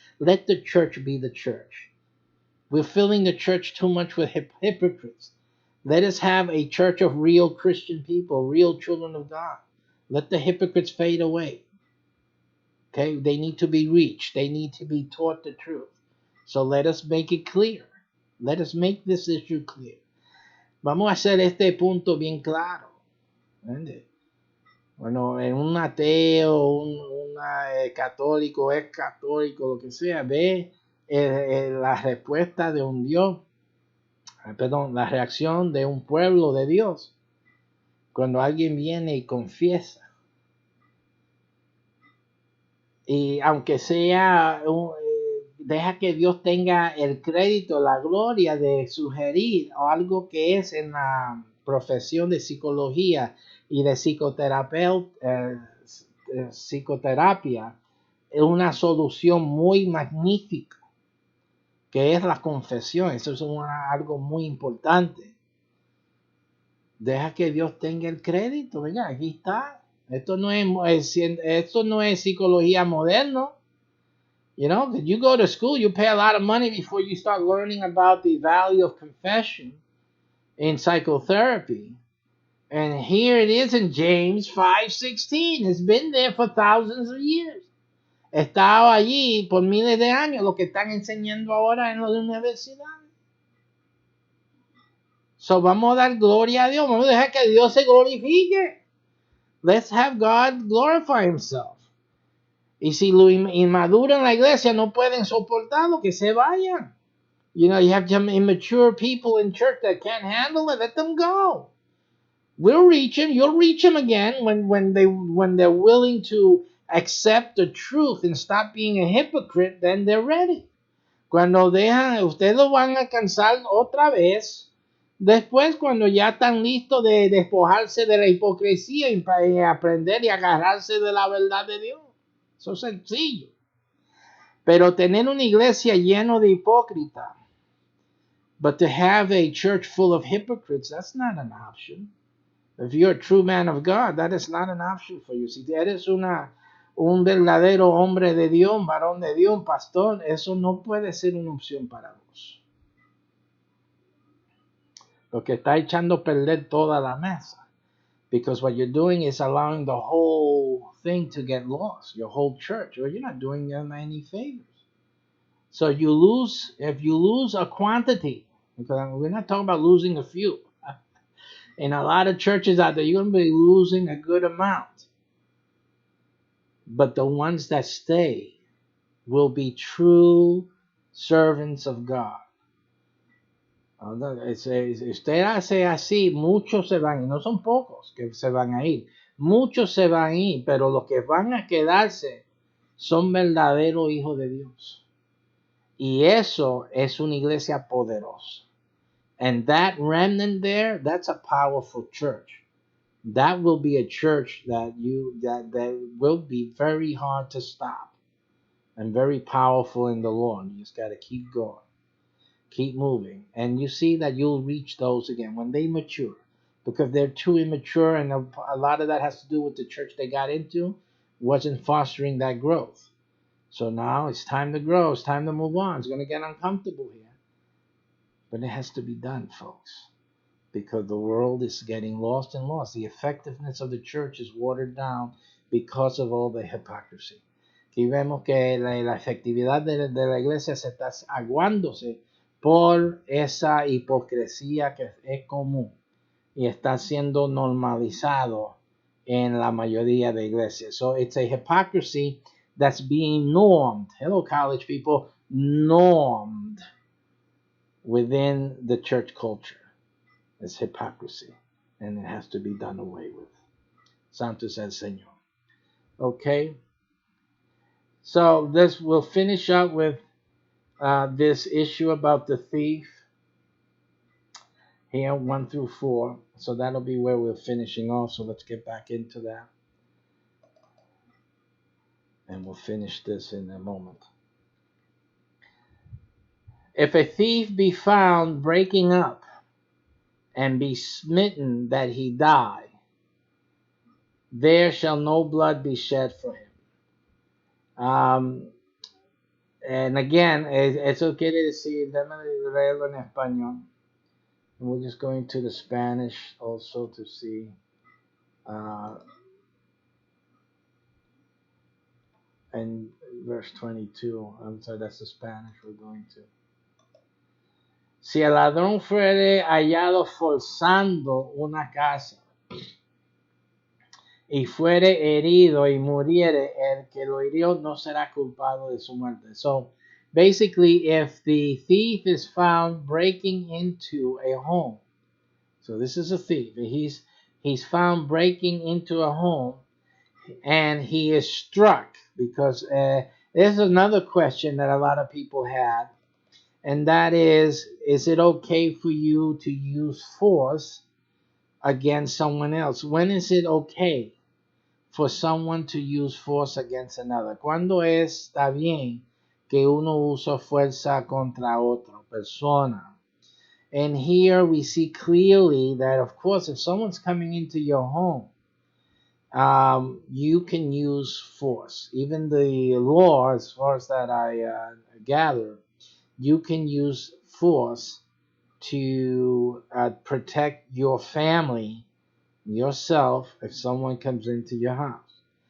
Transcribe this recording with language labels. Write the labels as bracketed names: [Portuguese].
[English] Let the church be the church. We're filling the church too much with hypocrites. Let us have a church of real Christian people, real children of God. Let the hypocrites fade away. Okay, they need to be reached. They need to be taught the truth. So let us make it clear. Let us make this issue clear. [Spanish] Vamos a hacer este punto bien claro. ¿Entiendes? Bueno, en un ateo, un católico, es católico, lo que sea, ve la respuesta de un Dios, perdón, la reacción de un pueblo de Dios cuando alguien viene y confiesa. Y aunque sea, deja que Dios tenga el crédito, la gloria de sugerir algo que es en la profesión de psicología y de psicoterapia, es una solución muy magnífica, que es la confesión. Eso es algo muy importante. Deja que Dios tenga el crédito. Venga, aquí está. Esto no es psicología moderno. [English] You know, you go to school, you pay a lot of money before you start learning about the value of confession in psychotherapy. And here it is in James 5:16. It's been there for thousands of years. [Spanish] Estado allí por miles de años, lo que están enseñando ahora en la universidad. So vamos a dar gloria a Dios. Vamos a dejar que Dios se glorifique. [English] Let's have God glorify himself. [Spanish] Y si lo inmaduro en la iglesia no pueden soportarlo, que se vayan. [English] You know, you have some immature people in church that can't handle it. Let them go. We'll reach them. You'll reach them again when they're willing to accept the truth and stop being a hypocrite. Then they're ready. [Spanish] Cuando dejan, ustedes lo van a alcanzar otra vez. Después, cuando ya están listos de despojarse de la hipocresía y aprender y agarrarse de la verdad de Dios. Eso es sencillo. Pero tener una iglesia llena de hipócritas, [English] but to have a church full of hypocrites, that's not an option. If you're a true man of God, that is not an option for you. [Spanish] Si eres un verdadero hombre de Dios, varón de Dios, pastor, eso no puede ser una opción para vos. Lo que está echando a perder toda la mesa. [English] Because what you're doing is allowing the whole thing to get lost, your whole church. Well, you're not doing them any favors. So if you lose a quantity, because we're not talking about losing a few. In a lot of churches out there, you're going to be losing a good amount. But the ones that stay will be true servants of God. [Spanish] Usted hace así, muchos se van, y no son pocos que se van a ir. Muchos se van a ir, pero los que van a quedarse son verdaderos hijos de Dios. Y eso es una iglesia poderosa. [English] And that remnant there, that's a powerful church. That will be a church that will be very hard to stop and very powerful in the Lord. You just got to keep going. Keep moving. And you see that you'll reach those again when they mature. Because they're too immature, and a lot of that has to do with the church they got into wasn't fostering that growth. So now it's time to grow. It's time to move on. It's going to get uncomfortable here. But it has to be done, folks. Because the world is getting lost and lost. The effectiveness of the church is watered down because of all the hypocrisy. [Spanish] Aquí vemos que la efectividad de la iglesia se está aguándose por esa hipocresía que es común y está siendo normalizado en la mayoría de iglesias. [English] So it's a hypocrisy that's being normed. Hello, college people. Normed within the church culture. It's hypocrisy, and it has to be done away with. [Spanish] Santo es el Señor. [English] Okay? So this will finish up with this issue about the thief. Here, 1 through 4. So that'll be where we're finishing off. So let's get back into that. And we'll finish this in a moment. If a thief be found breaking up and be smitten that he die, there shall no blood be shed for him. And again, [Spanish] eso quiere decir, déjame leerlo en español. [English] And we're just going to the Spanish also to see. And verse 22, I'm sorry, that's the Spanish we're going to. [Spanish] Si el ladrón fuere hallado forzando una casa y fuere herido y muriere, el que lo hirió no será culpado de su muerte. [English] So basically, if the thief is found breaking into a home, so this is a thief, he's found breaking into a home and he is struck, because there's another question that a lot of people have, and that is it okay for you to use force against someone else? When is it okay for someone to use force against another? [Spanish] ¿Cuándo está bien que uno usa fuerza contra otra persona? [English] And here we see clearly that, of course, if someone's coming into your home, you can use force. Even the law, as far as that I gather, you can use force to protect your family, yourself, if someone comes into your house.